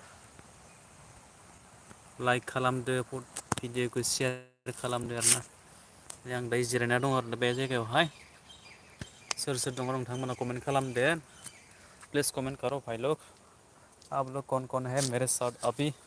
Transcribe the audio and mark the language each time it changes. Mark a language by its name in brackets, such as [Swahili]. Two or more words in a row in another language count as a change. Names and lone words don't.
[Bodo] लाइक खालामदो भिडिअखौ सेयार खालामदो आरोना आं दायो जिरायना दं आरो बे जायगायावहाय सोर सोर दङ नोंथांमोना कमेन्ट खालामदो [Hindi] प्लिज कमेन्ट करो भाई लोग आप लोग कौन कौन है मेरे साथ अभी